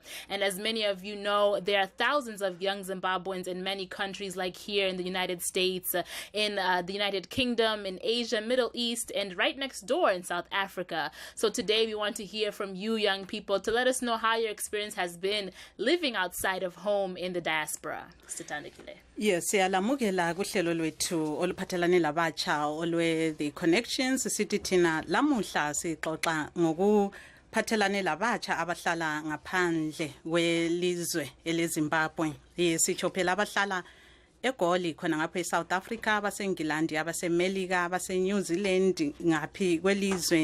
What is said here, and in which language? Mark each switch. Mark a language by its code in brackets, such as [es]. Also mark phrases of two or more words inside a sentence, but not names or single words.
[en] And as many of you know, there are thousands of young Zimbabweans in many countries, like here in the United States, in the United Kingdom, in Asia, Middle East, and right next door in South Africa. So today we want to hear from you young people to let us know how your experience has been living outside of home in the diaspora. [nd] Sithandekile. Yes, siyalamukela kuhlelo lwethu oluphathelane labatsha olwe The Connections. Sithi thina lamuhla sixoxa ngokuphathelane labatsha abahlala ngaphandle kwelizwe eleZimbabwe. Sitsho phela abahlala eGoli khona ngapha eSouth Africa, abaseNgilandi, abaseMelika, abaseNew Zealand, ngaphi kwelizwe.